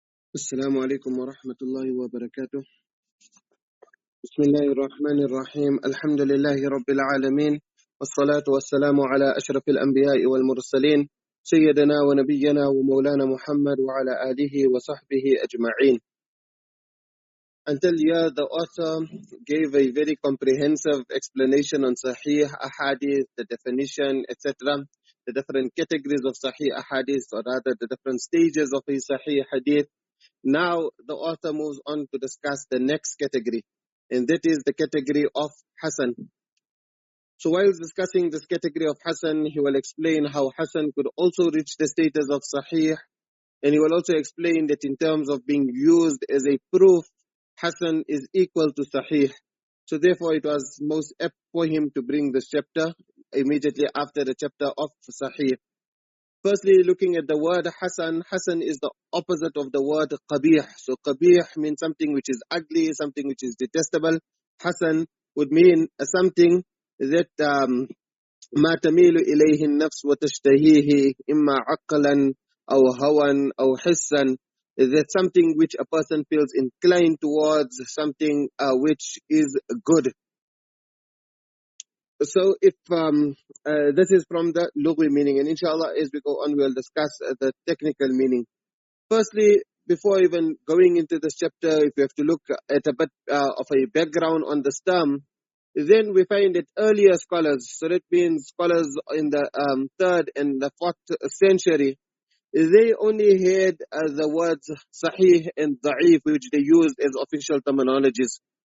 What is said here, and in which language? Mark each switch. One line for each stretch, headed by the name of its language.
Arabic: السلام عليكم ورحمة الله وبركاته. بسم الله الرحمن الرحيم. الحمد لله رب العالمين، والصلاة والسلام على أشرف الأنبياء والمرسلين سيدنا ونبينا ومولانا محمد وعلى آله وصحبه أجمعين.
English: Until here, the author gave a very comprehensive explanation on Sahih Ahadith, the definition, etc., the different categories of Sahih Ahadith, or rather the different stages of a Sahih Hadith. Now the author moves on to discuss the next category, and that is the category of Hasan. So while discussing this category of Hasan, he will explain how Hasan could also reach the status of Sahih, and he will also explain that in terms of being used as a proof, Hasan is equal to Sahih. So therefore it was most apt for him to bring this chapter immediately after the chapter of Sahih. Firstly, looking at the word Hasan, Hasan is the opposite of the word Qabih. So Qabih means something which is ugly, something which is detestable. Hasan would mean something that
Arabic: ما تميل إليه النفس وتشتهيه إما عقلا أو هوى أو حسا.
English: That's something which a person feels inclined towards, something which is good. So if this is from the lugwi meaning, and inshallah as we go on we'll discuss the technical meaning. Firstly, before even going into this chapter, if you have to look at a bit of a background on this term, then we find that earlier scholars, so that means scholars in the 3rd and the 4th century, they only had the words sahih and da'if, which they used as official terminologies.